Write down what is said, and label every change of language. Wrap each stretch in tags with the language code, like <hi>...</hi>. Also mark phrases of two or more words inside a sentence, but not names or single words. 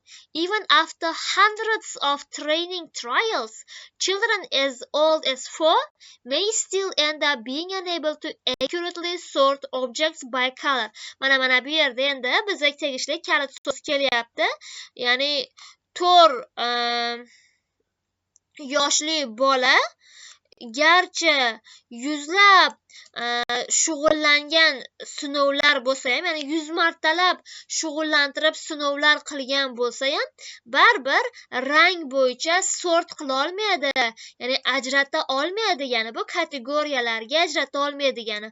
<en>Even after hundreds of training trials, children as old as 4 may still end up being unable to accurately sort objects by color.</en> <uz>Mana bu yerda endi bizga tegishli kalit so'z kelyapti. Ya'ni 4 yoshli bola garchi yuzlab shug'ullangan sinovlar bo'lsa ham, ya'ni 100 martalab shug'ullantirib sinovlar qilgan bo'lsa ham, baribir rang bo'yicha sort qila olmaydi, ya'ni ajrata olmaydi degani, bu kategoriyalarga ajrata olmaydi degani.</uz>